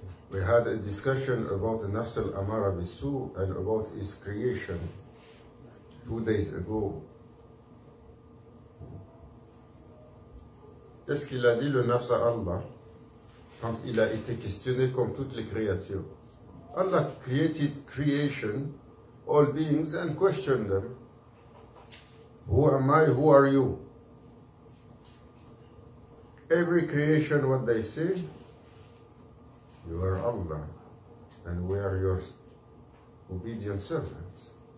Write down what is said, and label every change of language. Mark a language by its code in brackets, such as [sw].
[en] We had a discussion about the Nafs al-Amara bisu and about its creation 2 days ago. [fr] Qu'est-ce qu'il a dit le Nafs à Allah quand il a été questionné comme toutes les créatures? [en] Allah created creation, all beings, and questioned them. Who am I? Who are you? Every creation, what they say, you are Allah, and we are your obedient servants.